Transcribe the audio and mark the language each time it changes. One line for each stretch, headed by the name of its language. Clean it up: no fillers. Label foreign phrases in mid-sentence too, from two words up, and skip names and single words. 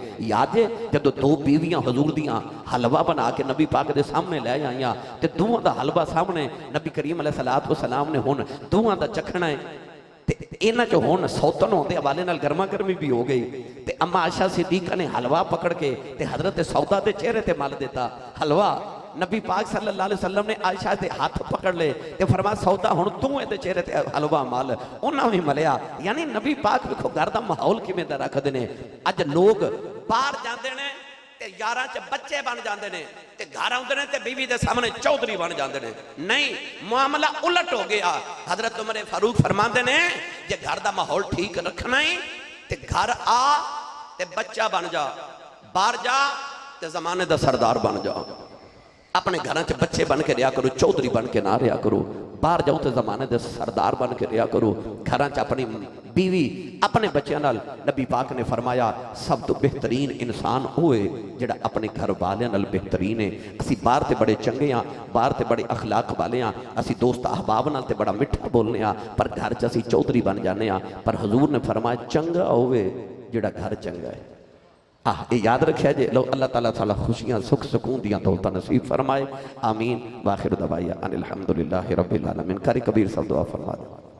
Punjabi: یاد ہے جدوں دو بیویاں حضور دیاں حلوہ بنا کے نبی پاک دے سامنے لے آئیاں تے دوواں دا حلوہ سامنے نبی کریم
Arabic: عليه الصلاة والسلام
Punjabi: نے ہن دوواں دا چکھنا ہے. انہاں چو ہن سوتن ہوندے حوالے نال گرما گرمی بھی ہو گئی. تے اماں عائشہ صدیقہ نے حلوہ پکڑ کے تے حضرت سودہ کے چہرے تے مل دیتا حلوہ. نبی پاک
Arabic: صلى الله عليه وسلم
Punjabi: نے عائشہ کے ہاتھ پکڑ لے تے فرمایا سودہ ہن تو ایہدے چہرے تے حلوہ مل. انہاں بھی ملیا. یعنی نبی پاک ویکھو گھر دا ماحول کیویں دا رکھدے نے. اج لوگ باہر جاندے نے تے یاراں چ
Urdu: بچے بن جاتے ہیں,
Punjabi: تے گھر آؤندے نے تے بیوی دے سامنے
Urdu: چودھری بن جاتے ہیں.
Punjabi: نہیں، معاملہ الٹ ہو گیا. حضرت عمر فاروق فرماتے نے جے گھر کا ماحول ٹھیک رکھنا ہے تے گھر آ تے بچہ بن جا، باہر جا تے زمانے کا سردار بن جا. اپنے گھر چ بچے بن کے رہا کرو، چودھری بن کے نہ رہا کرو.
Urdu: باہر جاؤ تو زمانے کے سردار بن کے رہا کرو.
Punjabi: گھر چ اپنی بیوی اپنے بچوں نال نبی پاک نے فرمایا سب تو بہترین انسان وہ ہے جیہڑا اپنے گھر والیاں نال بہترین ہے. اسی باہر تو بڑے چنگے ہاں، باہر تو بڑے اخلاق والے ہاں، اسی دوست احباب نال تے بڑا مٹھا بولنے ہاں، پر گھر چ اسی چودھری بن جانے ہاں. پر حضور نے فرمایا چنگا ہووے جیہڑا گھر چنگا ہے. ایہ یاد رکھیا جے. لو اللہ تعالیٰ سالا خوشیاں سکھ سکون دیاں دولتاں نصیب فرمائے. آمین.
Arabic: وآخر دعوانا أن الحمد لله رب العالمين.
Punjabi: قاری کبیر صاحب دعا فرما دے.